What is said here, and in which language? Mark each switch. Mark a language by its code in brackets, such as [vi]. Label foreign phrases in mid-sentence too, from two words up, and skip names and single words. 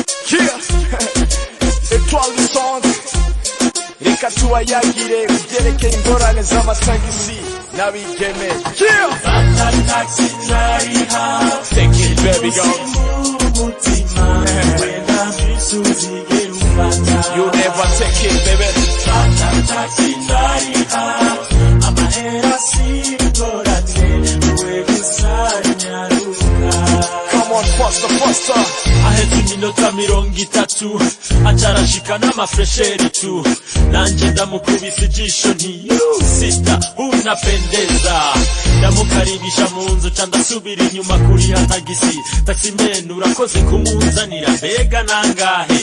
[rn] Étoiles du centre, reka tubayagire kubyerekeye ingorane z'amatagisi n'abigeme. Fata taxi ndariha, [en] Take it baby go. You never take it baby. [rn] Fata taxi ndariha, amahera singorane, we gusanyaruka. [en] Come on faster. [rn] Ahetse iminota 30 acarashika n'amafresheri tu, nanje ndamukubise ijisho nti sister unapendeza, ndamukaribisha mu nzu ca ndasubira inyuma kuri hatagisi. Taximen urakoze kumunzanira, mbega nangahe?